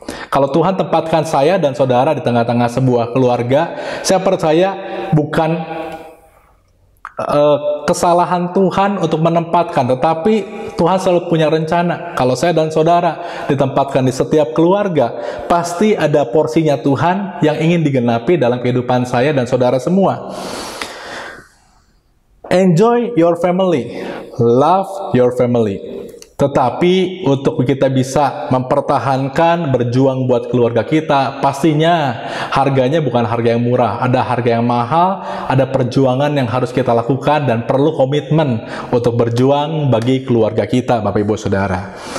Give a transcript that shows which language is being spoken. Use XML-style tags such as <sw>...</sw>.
<id>Kalau Tuhan tempatkan saya dan saudara di tengah-tengah sebuah keluarga, saya percaya bukan kesalahan Tuhan untuk menempatkan, tetapi Tuhan selalu punya rencana. Kalau saya dan saudara ditempatkan di setiap keluarga, pasti ada porsinya Tuhan yang ingin digenapi dalam kehidupan saya dan saudara semua.</id> <en>Enjoy your family, love your family.</en> <id>Tetapi untuk kita bisa mempertahankan, berjuang buat keluarga kita, pastinya harganya bukan harga yang murah. Ada harga yang mahal, ada perjuangan yang harus kita lakukan, dan perlu komitmen untuk berjuang bagi keluarga kita, Bapak Ibu Saudara.</id>